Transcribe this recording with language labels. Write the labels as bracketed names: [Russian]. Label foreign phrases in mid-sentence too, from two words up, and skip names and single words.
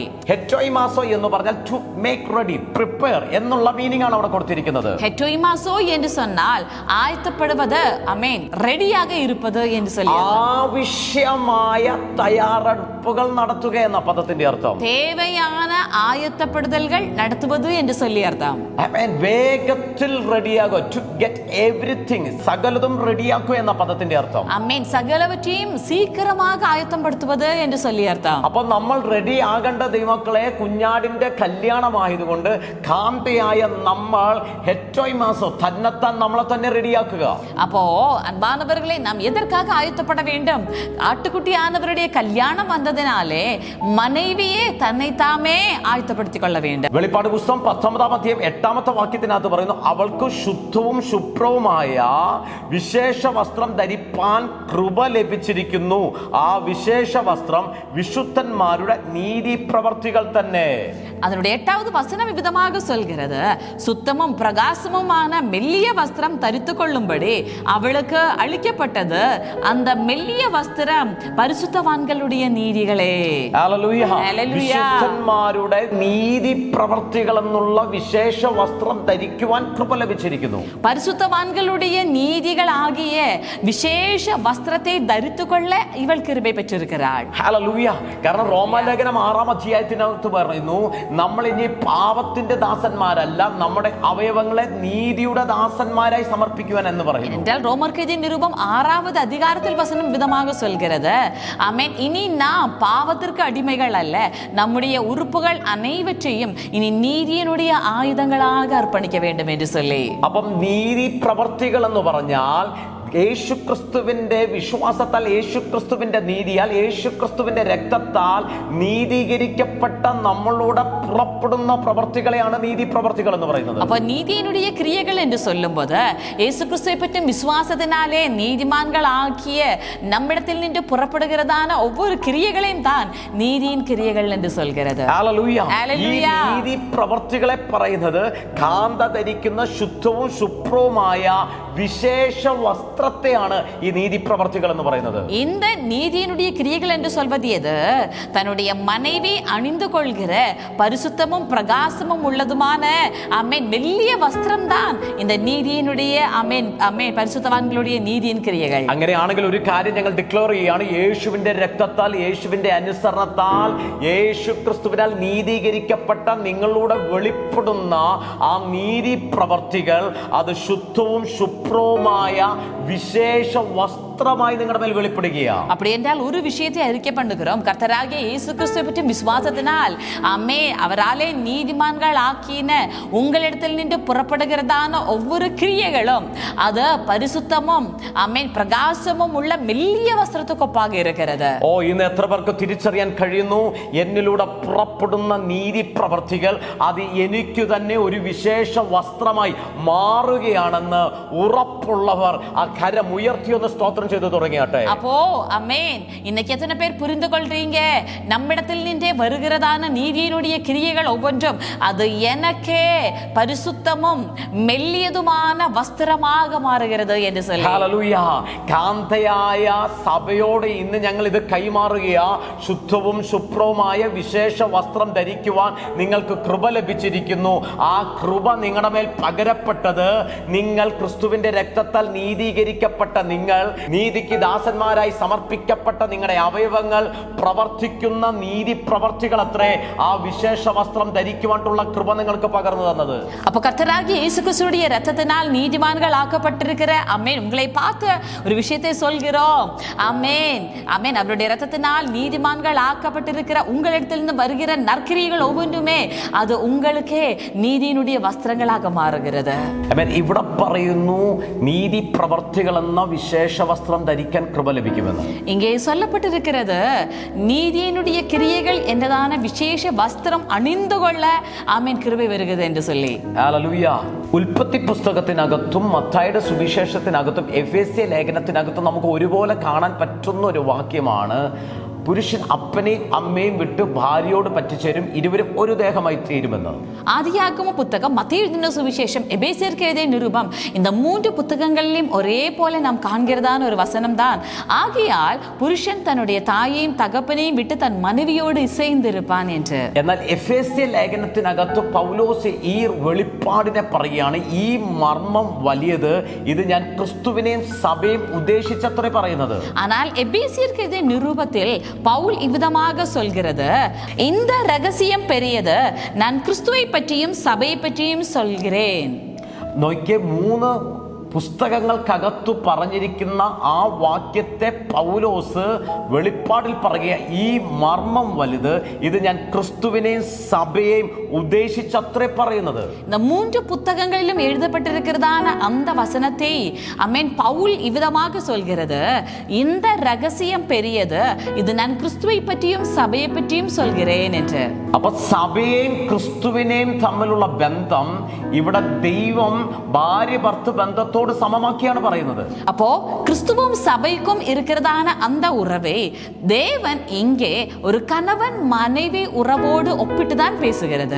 [Malayalam] ഹെറ്റോയ് മാസോ എന്ന് പറഞ്ഞാൽ [English] to make ready, prepare [Malayalam] എന്നുള്ള മീനിങ് ആണ് അവിടെ കൊടുത്തിരിക്കുന്നത്. [Tamil] ஹெட்டோய் மாசோ என்று சொன்னால் ஆயத்தப்படுவது, ஆமென் ரெடியாக இருப்பது என்று சொல்லி [Malayalam] ആവശ്യമായ തയ്യാറെടുപ്പ് തയ്യാറെടുപ്പുകൾ നടത്തുക എന്ന പദത്തിന്റെ അർത്ഥം. [Tamil] தேவையான ஆயத்தப்படுதல்கள் நடத்துவது என்று சொல்லி அர்த்தம். [Malayalam] വേഗത്തിൽ റെഡിയാകുക, [English] to get everything, [Malayalam] സകലതും റെഡിയാക്കുക എന്ന പദത്തിന്റെ അർത്ഥം. [Tamil] ஆமென். சகலவற்றையும் சீக்கிரமாக ஆயத்தப்படுத்துவது என்று சொல்லி அர்த்தம். [Malayalam] അപ്പൊ നമ്മൾ റെഡി ആകേണ്ട ദൈവമക്കളെ, കുഞ്ഞാടിന്റെ കല്യാണമായതുകൊണ്ട് കാന്തയായ നമ്മൾ ഹെറ്റോയ് മാസം തന്നെത്താൻ നമ്മളെ തന്നെ റെഡിയാക്കുക. [Tamil] அப்போ அன்பானவர்களே, நாம் எதற்காக ஆயத்தப்பட வேண்டும்? ஆட்டுக்குட்டி ஆனவருடைய கல்யாணம் வந்ததினாலே மனைவியே தன்னைத்தாமே ஆயத்தப்படுத்திக் கொள்ள வேண்டும். [Malayalam] വെളിപ്പാട് പുസ്തകം 10-ാം അധ്യായം 8-ാമത്തെ വാക്യത്തിനകത്ത് പറയുന്നു, അവൾക്ക് ശുദ്ധവും ശുഭ്രവുമായ വിശേഷ വസ്ത്രം ധരിപ്പാൻ കൃപ ലഭിച്ചിരിക്കുന്നു. ആ വിശേഷ വസ്ത്രം വിശുദ്ധന്മാരുടെ നീതി പ്രവർത്തികൾ തന്നെ. [Tamil] அதனுடைய 8வது வசனம் விதமாக சொல்கிறது, சுத்தமும் பிரகாசமுமான மெல்லிய வஸ்திரம் தரித்து கொள்ளும்படி அவளுக்கு அளிக்கப்பட்டது. அந்த மெல்லிய வஸ்திரம் பரிசுத்தவான்களுடைய நீதிகளே. [Malayalam] ഹല്ലേലൂയ. ഹല്ലേലൂയ. വിശുദ്ധന്മാരുടെ നീതി പ്രവർത്തികൾ എന്നുള്ള വിശേഷ വസ്ത്രം ധരിക്കുവാൻ കൃപ ലഭിച്ചിരിക്കുന്നു. [Tamil] பரிசுத்தவான்களுடைய நீதிகள் ஆகிய விசேஷ வஸ்திரத்தை தரித்து கொள்ள இவள் கிருபை பெற்றிருக்கிறாள். [Malayalam] ഹല്ലേലൂയ. കാരണം റോമാലേഖനം 6-ാം അധ്യായത്തിനകത്ത് പറയുന്നു, നമ്മൾ ഇനി പാപത്തിന്റെ ദാസന്മാരല്ല, നമ്മുടെ അവയവങ്ങളെ നീതിയുടെ ദാസന്മാരായി സമർപ്പിക്കുവാൻ എന്ന് പറയുന്നു. [Tamil] என்றால் ரோமர்கெதின் நிருபம் 6வது அதிகாரத்தில் வசனம் விதமாக சொல்கிறது, ஆமென், இனி நாம் பாவத்திற்கு அடிமைகள் அல்ல, நம்முடைய உறுப்புகள் அனைவற்றையும் இனி நீதியினுடைய ஆயுதங்களாக அர்ப்பணிக்க வேண்டும் என்று சொல்லி. [Malayalam] അപ്പം നീതി പ്രവർത്തികൾ എന്ന് പറഞ്ഞാൽ യേശുക്രിസ്തുവിന്റെ വിശ്വാസത്താൽ, യേശുക്രിസ്തുവിന്റെ നീതിയാൽ, യേശുക്രിസ്തുവിന്റെ രക്തത്താൽ നീതീകരിക്കപ്പെട്ട നമ്മളോട് പുറപ്പെടുന്ന പ്രവർത്തികളെയാണ് നീതി പ്രവർത്തികൾ എന്ന് പറയുന്നത്. [Tamil] அப்ப நீதியினுடைய கிரியைகள் என்று சொல்லும்போது இயேசு கிறிஸ்துவை பற்றி விசுவாசத்தினாலே நீதிமான்கள் ஆக்கிய நம்மிடத்தில் நின்று புறப்படுகிறதான ஒவ்வொரு கிரியைகளையும் தான் நீதியின் கிரியைகள் என்று சொல்கிறது. [Malayalam] ഹല്ലേലൂയ. ഈ ഹല്ലേലൂയ. നീതി പ്രവർത്തികളെ പറയുന്നത് കാന്ത ധരിക്കുന്ന ശുദ്ധവും ശുഭ്രവുമായ വിശേഷ വസ്ത്രത്തെയാണ് ഈ നീതി പ്രവർത്തികൾ എന്ന് പറയുന്നത്. [Tamil] இந்த நீதியினுடைய கிரியைகள் என்று சொல்வது எது? தன்னுடைய மனைவி அணிந்து கொள்கிற பரிசுத்தமும் பிரகாசமும் உள்ளதுமான ஆமென் மெல்லிய வஸ்திரம் தான் இந்த நீதியினுடைய ஆமென் ஆமென் பரிசுத்தவான்களுடைய நீதியின் கிரியைகள். [Malayalam] അങ്ങനെയാണെങ്കിൽ ഒരു കാര്യം ഞങ്ങൾ ഡിക്ലെയർ ചെയ്യുകയാണ്, യേശുവിന്റെ രക്തത്താൽ, യേശുവിന്റെ അനുസരണത്താൽ, യേശു ക്രിസ്തുവിനാൽ നീതീകരിക്കപ്പെട്ട നിങ്ങളൂടെ വെളിപ്പെടുന്ന ആ നീതി പ്രവർത്തികൾ അത് ശുദ്ധവും ശുഭ്രവുമായ വിശേഷ വസ്ത്രമായി നിങ്ങളുടെ മേൽ വെളിപ്പെടുകയാണ്. [Tamil] அப்படி என்றால் ஒரு விஷயத்தை அறிக்கை பண்ணுகிறோம், கர்த்தராகிய இயேசு கிறிஸ்துவை பற்றி விசுவாசத்தினால் ஆமே அவராலே நீதிமான்கள் ஆக்கின உங்களிடத்தில் நின்று புறப்படுகிறதான ஒவ்வொரு கிரியைகளும் அது பரிசுத்தமும் ஆமென் பிரகாசமும் உள்ள மெல்லிய வஸ்திரத்துக்கு ஒப்பாக இருக்கிறது. [Malayalam] ഓ, ഇന്ന് എത്ര പേർക്ക് തിരിച്ചറിയാൻ കഴിയുന്നു, എന്നിലൂടെ പുറപ്പെടുന്ന നീതി പ്രവർത്തികൾ അത് എനിക്ക് തന്നെ ഒരു വിശേഷ വസ്ത്രമായി മാറുകയാണെന്ന് ഉറപ്പുള്ളവർ ആ കരം ഉയർത്തിയൊന്ന് സ്തോത്രം ചെയ്തു തുടങ്ങിയാട്ടെ. [Tamil] அப்போ ஆமென், இன்னைக்கு எத்தனை பேர் புரிந்து கொள்றீங்க, நம்மிடத்தில் நின்றே வருகிறதான நீதியினுடைய கிரியைகள் ஒவ்வொன்றும் அது எனக்கே பரிசுத்தமும் மெல்லியதுமான வஸ்திரமாக மாறுகிறது என்று சொல்லி. [Malayalam] ഹല്ലേലൂയ. കാന്തയായ സഭയോട് ഇന്ന് ഞങ്ങൾ ഇത് കൈമാറുകയാ. ശുദ്ധവും ശുഭ്രവുമായ വിശേഷ വസ്ത്രം ധരിക്കുവാൻ നിങ്ങൾക്ക് കൃപ ലഭിച്ചിരിക്കുന്നു. ആ കൃപ നിങ്ങളുടെ മേൽ പകരപ്പെട്ടത് നിങ്ങൾ ക്രിസ്തുവിന്റെ രക്തത്താൽ നീതീകരിക്കപ്പെട്ട നിങ്ങൾ, നീതിക്ക് ദാസന്മാരായി സമർപ്പിക്കപ്പെട്ട നിങ്ങളുടെ അവയവങ്ങൾ പ്രവർത്തിക്കുന്ന നീതി പ്രവർത്തികൾ അത്രേ ആ വിശേഷ വസ്ത്രം ധരിക്കുവാനുള്ള കൃപ നിങ്ങൾക്ക് പകർന്നു തന്നത്. [Tamil] அப்போ கர்த்தராகிய இயேசு கிறிஸ்துவுடைய இரத்தத்தினால் நீதிமான்கள் ஆக்கப்பட்டிருக்கிற ஆமென் உங்களை பார்த்து ஒரு விஷயத்தை சொல்கிறோம். ஆமென் ஆமென், அவருடைய இரத்தத்தினால் நீதிமான்கள் ஆக்கப்பட்டிருக்கிற உங்களிடத்திலிருந்து வருகிற நற்கிரியைகள் ஒவ்வொன்றுமே அது உங்களுக்கே நீதியினுடைய வஸ்திரங்களாக மாறுகிறது. [Malayalam] ആമേൻ. ഇവിടെ പറയുന്നു നീതി പ്രവർത്തികൾ എന്ന വിശേഷ വസ്ത്രം ധരിക്കാൻ കൃപ ലഭിക്കുമെന്ന്. [Tamil] இங்கே சொல்லப்பட்டிருக்கிறது நீதியினுடைய கிரியைகள் என்றதான விசேஷ வஸ்திரம் அணிந்து கொள்ள ஆமென் கிருபை வருகிறது என்று சொல்லி. [Malayalam] ഹല്ലേലൂയ. ഉൽപ്പത്തി പുസ്തകത്തിനകത്തും മത്തായിയുടെ സുവിശേഷത്തിനകത്തും എഫേസ്യ ലേഖനത്തിനകത്തും നമുക്ക് ഒരുപോലെ കാണാൻ പറ്റുന്ന ഒരു വാക്യമാണ്, പുരുഷൻ അപ്പനെയും അമ്മയും വിട്ട് ഭാര്യയോട് പറ്റിച്ചേരും, ഇരുവരും ഒരു ദേഹമായി തീരുമെന്ന്. [Tamil] ஆதியாகம புத்தகம், மத்தேயு எழுதின சுவிசேஷம், எபேசியருக்கு எழுதிய நிருபம், இந்த 3 புத்தகங்களிலும் ஒரே போல நாம் காண்கிறதான ஒரு வசனம் தான். ஆகையால் புருஷன் தன்னுடைய தாயையும் தகப்பனையும் விட்டு தன் மனைவியோடு இசைந்திருப்பான் என்று. [Malayalam] എന്നാൽ എഫേസ്യ ലേഖനത്തിനകത്ത് പൗലോസ് ഈ വെളിപ്പാടിനെ പറയുകയാണ്, ഈ മർമ്മം വലിയത്, ഇത് ഞാൻ ക്രിസ്തുവിനെയും സഭയും ഉദ്ദേശിച്ചത്രേ പറയുന്നത്. [Tamil] ஆனால் எபேசியருக்கு எழுதிய நிருபத்தில் பவுல் இவ்விதமாக சொல்கிறது, இந்த ரகசியம் பெரியது, நான் கிறிஸ்துவை பற்றியும் சபையை பற்றியும் சொல்கிறேன். [Malayalam] നോക്കിയ 3 പുസ്തകങ്ങൾക്കകത്തു പറഞ്ഞിരിക്കുന്ന ആ വാക്യത്തെ പൗലോസ് വെളിപ്പാടിൽ പറയുക, ഈ മർമ്മം വലുത്, ഇത് ഞാൻ ക്രിസ്തുവിനെയും സഭയെയും ഉദ്ദേശിച്ചത്രേ പറയുന്നത്. [Tamil] இந்த 3 புத்தகங்களிலும் எழுதப்பட்டிருக்கிறதான அந்த வசனத்தை ஆமென் பவுல் இவ்விதமாக சொல்கிறது, இந்த ரகசியம் பெரியது, இது நான் கிறிஸ்துவை பற்றியும் சபையை பற்றியும் சொல்கிறேன் என்று. [Malayalam] അപ്പൊ സഭയെയും ക്രിസ്തുവിനെയും തമ്മിലുള്ള ബന്ധം ഇവിടെ ദൈവം ഭാര്യ ഭർത്തൃ ബന്ധത്തോട് സമമാക്കിയാണ് പറയുന്നത്. [Tamil] அப்போ கிறிஸ்துவும் சபைக்கும் இருக்கிறதான அந்த உறவை தேவன் இங்கே ஒரு கணவன் மனைவி உறவோடு ஒப்பிட்டு தான் பேசுகிறது.